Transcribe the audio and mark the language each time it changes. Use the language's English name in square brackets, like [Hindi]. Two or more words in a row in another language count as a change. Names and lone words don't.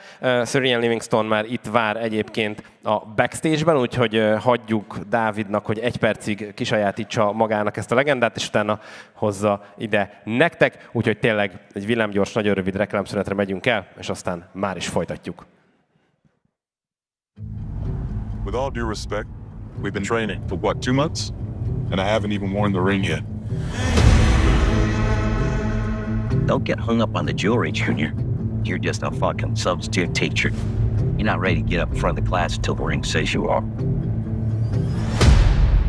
[Hungarian] Sir Ian Livingstone már itt vár egyébként a backstage-ben, úgyhogy hagyjuk Dávidnak, hogy 1 percig kisajátítsa magának ezt a legendát, és utána hozza ide nektek. Úgyhogy tényleg egy villámgyors, nagyon rövid reklámszünetre megyünk el, és aztán már is folytatjuk. [English] With all due respect, we've been training for what, 2 months? And I haven't even worn the ring yet. Don't get hung up on the jewelry, Junior. You're just a fucking substitute teacher. You're not ready to get up in front of the class until the ring says you are.